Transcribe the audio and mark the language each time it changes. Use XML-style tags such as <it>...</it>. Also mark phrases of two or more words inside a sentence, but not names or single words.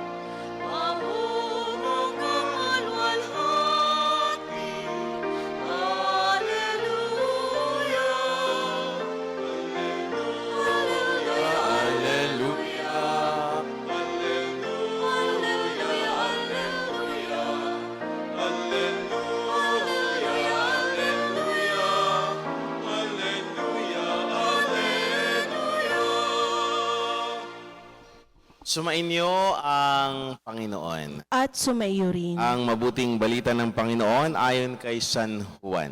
<tl>Mahubog ang alwalhati. Alleluia. Alleluia. Hallelujah! Alleluia. Alleluia. Sumainyo ang Panginoon. At sumaiyo rin. Ang mabuting balita ng Panginoon ayon kay San Juan.</tl>